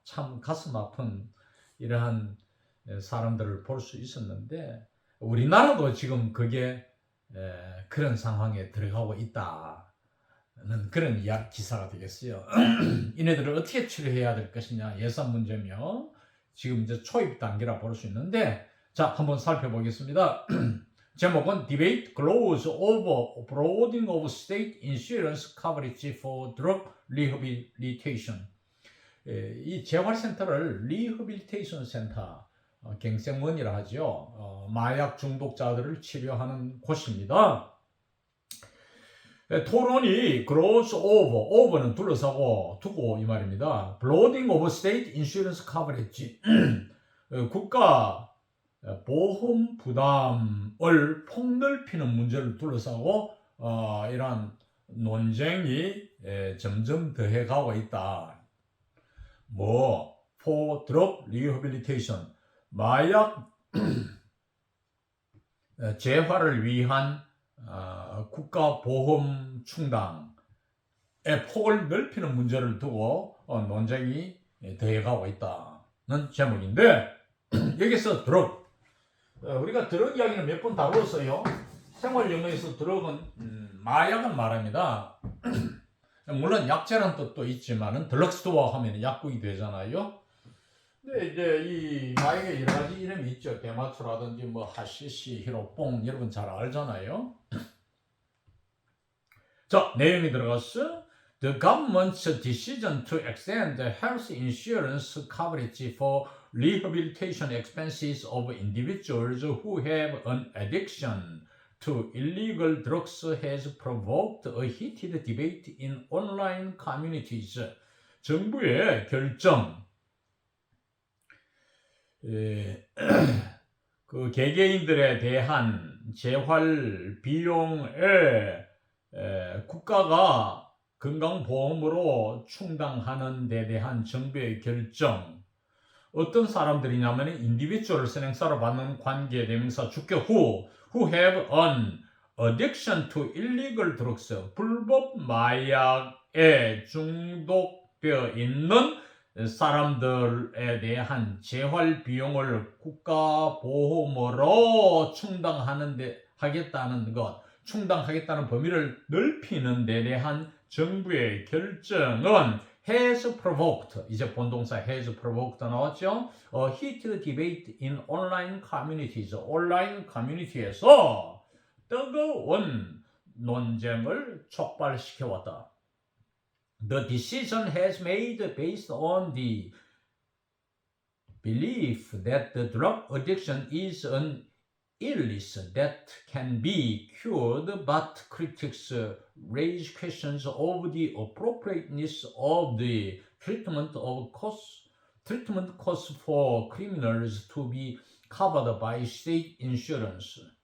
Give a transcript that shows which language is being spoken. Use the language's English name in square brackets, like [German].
[Korean] 참 가슴 아픈 이러한 사람들을 볼 수 있었는데 우리나라도 지금 그게 그런 상황에 들어가고 있다는 그런 기사가 되겠어요. 이네들을 어떻게 치료해야 될 것이냐 예산 문제며 지금 이제 초입 단계라 볼 수 있는데 자 한번 살펴보겠습니다. 제목은 [English] Debate Grows Over Broadening of State Insurance Coverage for Drug Rehabilitation. [Korean] 이 재활센터를 리허빌테이션 센터, 갱생원이라 하죠. 마약 중독자들을 치료하는 곳입니다. 토론이 grows over는 둘러싸고 두고 이 말입니다. [English] Broadening of State Insurance Coverage. [Korean] 국가 보험 부담을 폭넓히는 문제를 둘러싸고 이러한 논쟁이 점점 더해가고 있다. [English] for drug rehabilitation, [Korean] 마약 재활을 위한 국가 보험 충당의 폭을 넓히는 문제를 두고 논쟁이 더해가고 있다는 제목인데 여기서 드럭, 우리가 드럭 이야기는 몇 번 다루었어요. 생활 영어에서 드럭은 마약을 말합니다. 물론 약재라는 뜻도 있지만은 드럭스토어 하면 약국이 되잖아요. 근데 이제 이 마약에 여러 가지 이름이 있죠. 대마초라든지 뭐 하시시, 히로뽕, 여러분 잘 알잖아요. 자, 내용이 들어갔어. [English] The government's decision to extend the health insurance coverage for rehabilitation expenses of individuals who have an addiction to illegal drugs has provoked a heated debate in online communities. [Korean] 정부의 결정, 그 개개인들에 대한 재활 비용에 국가가 건강보험으로 충당하는 데 대한 정부의 결정, 어떤 사람들이냐면 인디비주얼 선행사로 받는 관계대명사 주격 [English] who have an addiction to illegal drugs, [Korean] 불법 마약에 중독되어 있는 사람들에 대한 재활 비용을 국가보험으로 충당하겠다는 범위를 넓히는 데 대한 정부의 결정은 has provoked, 이제 본동사 has provoked 나왔죠? [English] heated debate in online communities, [Korean] 온라인 커뮤니티에서 뜨거운 논쟁을 촉발시켜왔다. [English] The decision has made based on the belief that the drug addiction is an illness that can be cured, but critics raise questions of the appropriateness of the treatment costs for criminals to be covered by state insurance.